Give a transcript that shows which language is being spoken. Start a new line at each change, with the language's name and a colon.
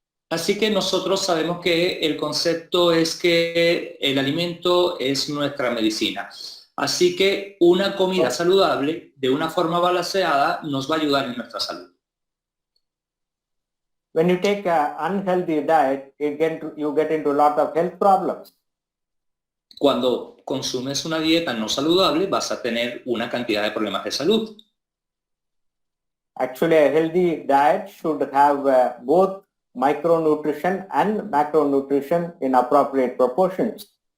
Spanish: Así que nosotros sabemos que el concepto es que el alimento es nuestra medicina. Así que una comida saludable de una forma balanceada nos va a ayudar en nuestra salud.
English: When you take an unhealthy diet, you get into a lot of health problems.
Spanish: Cuando consumes una dieta no saludable vas a tener una cantidad de problemas de salud.
English: Actually, a healthy diet should have both micronutrition and macronutrition in appropriate proportions.